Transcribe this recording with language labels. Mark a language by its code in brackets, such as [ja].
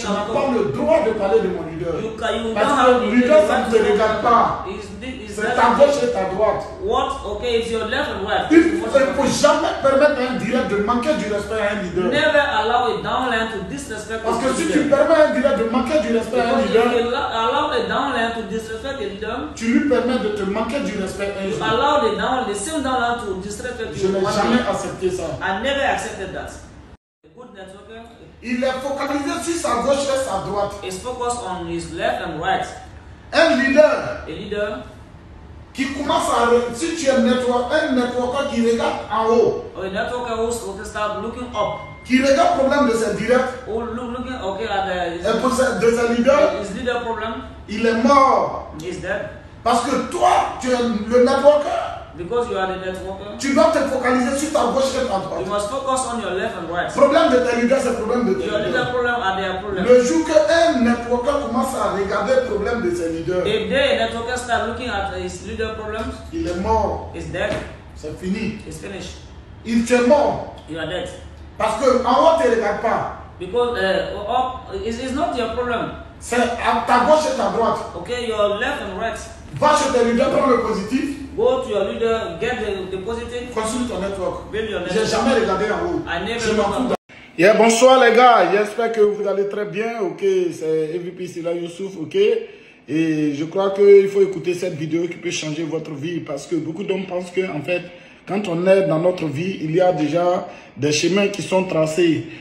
[fr] tu n'as pas le droit de parler de mon leader. Parce que le leader, ça ne te regarde pas. C'est ta gauche et ta droite. [en] It's your left and right. [fr] Il ne faut jamais permettre à un direct de manquer du respect à un leader. [en] Never allow a downline to disrespect. [fr] Parce que si tu permets à un direct de manquer du respect à un leader, [en] allow a downline to disrespect a leader, [fr] tu lui permets de te manquer du respect un jour. [en] Allow the same downline to disrespect you. [fr] Je n'ai jamais accepté ça. [en] I never accepted that. Good networker. [fr] Il est focalisé sur sa gauche et sa droite. [en] He's focused on his left and right. [fr] Un leader. [en] A leader. [fr] Qui commence à... Si tu es un networker qui regarde en haut. [en] Or a networker who start looking up. [fr] Qui regarde le problème de ses directs. [en] Looking, at [fr] de ses leaders. [en] His leader problem. [fr] Il est mort. [en] He's dead. [fr] Parce que toi, tu es le networker. [en] Because you are the networker. [fr] Tu dois te focaliser sur ta gauche et ta droite. [en] You must focus on your left and right. [fr] Problème de tes leaders, c'est problème de tes [en] leaders. Your leader problem are their problem. [fr] Le jour qu'un networker commence à regarder le problème de ses leaders, [en] if the networker start looking at his leader problems, [fr] il est mort. [en] He's dead. [fr] C'est fini. [en] It's finished. [fr] Il est mort. [en] You are dead. [fr] Parce que en haut, tu ne regardes pas. [en] Because up is not your problem. [fr] C'est à ta gauche et ta droite. [en] Okay, your left and right. [fr] Va chez tes leaders, prends le positif. [en] Go to your leader, get the positive. [fr] Construis ton network. [en] Build your network. [fr] J'ai jamais regardé en haut. [en] I never [fr] Je m'en fous. Yeah, bonsoir les gars, j'espère que vous allez très bien. Ok, c'est EVP Sila Youssouf. Ok, et je crois qu'il faut écouter cette vidéo qui peut changer votre vie parce que beaucoup d'hommes pensent que en fait, quand on est dans notre vie, il y a déjà des chemins qui sont tracés.